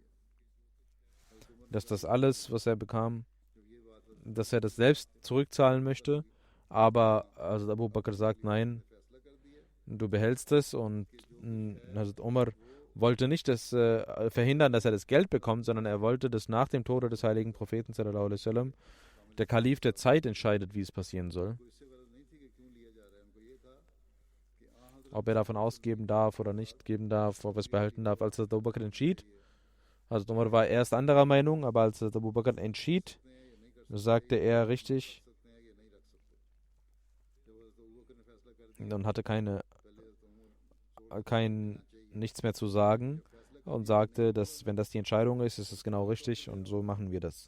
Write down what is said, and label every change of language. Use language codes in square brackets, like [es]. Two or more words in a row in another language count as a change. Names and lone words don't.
[de] dass das alles, was er bekam, dass er das selbst zurückzahlen möchte, aber Hazrat Abu Bakr sagt, nein, du behältst es, und Hazrat Umar wollte nicht verhindern, dass er das Geld bekommt, sondern er wollte, dass nach dem Tode des heiligen Propheten [ar] صلى الله عليه وسلم [de] der Kalif der Zeit entscheidet, wie es passieren soll. Ob er davon ausgeben darf oder nicht geben darf, ob er es behalten darf. Als Abu Bakr entschied, also Umar war erst anderer Meinung, aber als Abu Bakr entschied, sagte er richtig und hatte nichts mehr zu sagen und sagte, dass wenn das die Entscheidung ist, ist es genau richtig und so machen wir das.